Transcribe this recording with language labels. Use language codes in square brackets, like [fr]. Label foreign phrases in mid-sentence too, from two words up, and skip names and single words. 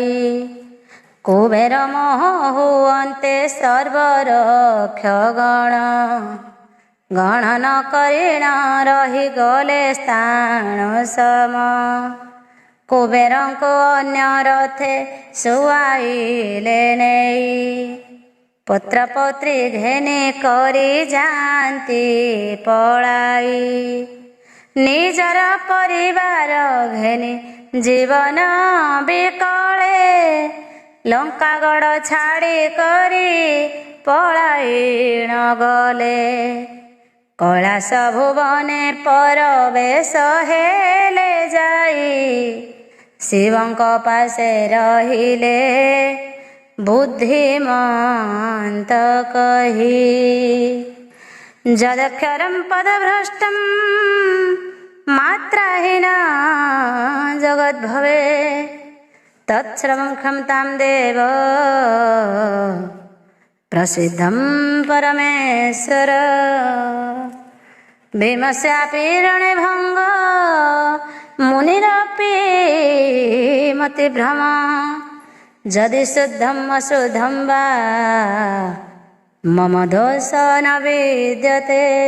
[or] କୁବେର ମୋହ ହୁଅନ୍ତେ ସର୍ବରକ୍ଷଗଣ। ଗଣନ କରିଣ ରହିଗଲେ ସ୍ଥାଣ ସମ। କୁବେରଙ୍କୁ ଅନ୍ୟ ରଥେ ଶୁଆଇଲେ ନେଇ। ପୁତ୍ର ପୌତ୍ରୀ ଘେନେ କରି ଯାତି ପଳାଇ ନିଜର ପରିବାର ଘେନେ ଜୀବନ ବିକଳେ ଲଙ୍କାଗଡ଼ ଛାଡ଼ି କରି ପଳାୟନ ଗଲେ କୈଳାସ ଭୁବନେ ପରବେଶ ହେଲେ ଯାଇ ଶିବଙ୍କ ପାଶେ ରହିଲେ ବୁଦ୍ଧିମନ୍ତ କହି [sa] जदक्षरं पदभ्रष्टं मात्राहीना जगद्भवे तत्सर्वं क्षमतां देव प्रसिद्धं परमेश्वर भीमस्यापि रणभंग मुनिरपि मतिभ्रम यदि शुद्धम् अशुद्धं वा मम दोष न विद्यते